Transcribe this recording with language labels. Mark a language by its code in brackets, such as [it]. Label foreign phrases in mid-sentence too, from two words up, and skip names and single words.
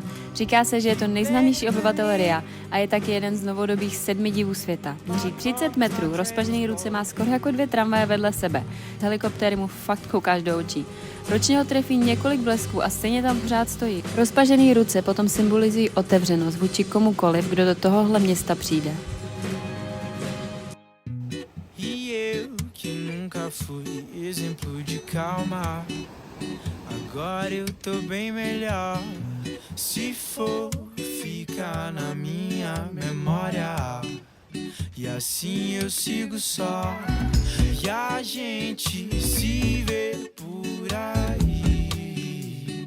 [cs] Říká se, že je to nejznámější obyvatel Ria a je taky jeden z novodobých 7 divů světa. Měří 30 metrů, rozpažený ruce má skoro jako 2 tramvaje vedle sebe. Z helikoptéry mu fakt koukáš do očí. Ročně ho trefí několik blesků a stejně tam pořád stojí. Rozpažený ruce potom symbolizují otevřenost vůči komukoliv, kdo do tohohle města přijde. [pt] Agora eu tô bem melhor. Se for ficar na minha memória. E assim eu sigo só. E a gente se vê por aí.